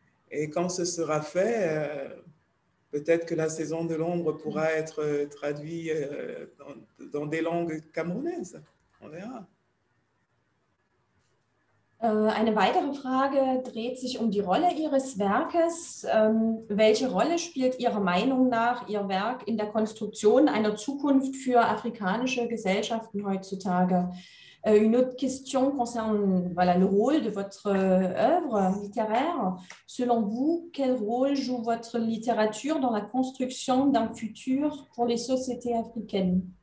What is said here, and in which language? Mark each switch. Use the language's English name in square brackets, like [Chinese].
[French] Et quand ce sera fait, peut-être que la saison de l'ombre pourra être traduite dans des langues camerounaises. On verra. [German] Eine weitere Frage dreht sich um die Rolle Ihres Werkes. Welche Rolle spielt Ihrer Meinung nach Ihr Werk in der Konstruktion einer Zukunft für afrikanische Gesellschaften heutzutage? [French] Une autre question concerne le rôle de votre œuvre littéraire. Selon vous, quel rôle joue votre littérature dans la construction d'un futur pour les sociétés africaines?